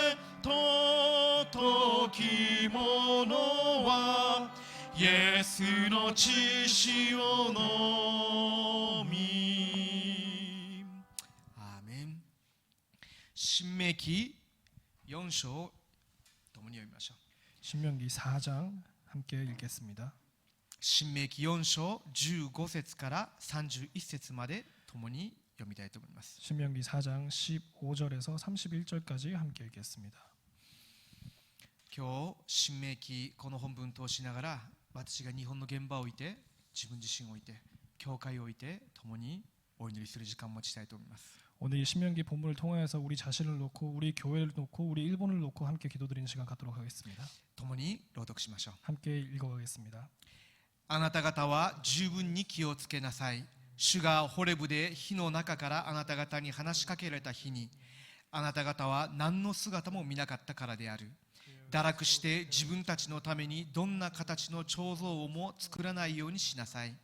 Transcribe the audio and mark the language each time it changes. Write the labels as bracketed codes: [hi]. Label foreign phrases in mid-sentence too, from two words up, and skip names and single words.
[ja] 尊きものはイエスの血潮のみ。アーメン。新明記4章を共に読みましょう。 [ko] 신명기 4장 함께 읽겠습니다. [ja] 新明記4章15節から31節まで共に読みたいと思います。 [ko] 신명기 4장 15절에서 31절까지 함께 읽겠습니다. [ja] 今日新明記この本文を通しながら、私が日本の現場を置いて、自分自身を置いて、教会を置いて共にお祈りする時間を持ちたいと思います。 [ko] 오늘 이 신명기 본문을 통하여서 우리 자신을 놓고 우리 교회를 놓고 우리 일본을 놓고 함께 기도드리는 시간 갖도록 하겠습니다. [ja] 共に朗読しましょう。 [ko] 함께 읽어가겠습니다. [ja] あなた方は十分に気をつけなさい。主がホレブで火の中からあなた方に話しかけられた日に、あなた方は何の姿も見なかったからである。堕落して自分たちのためにどんな形の彫像をも作らないようにしなさい。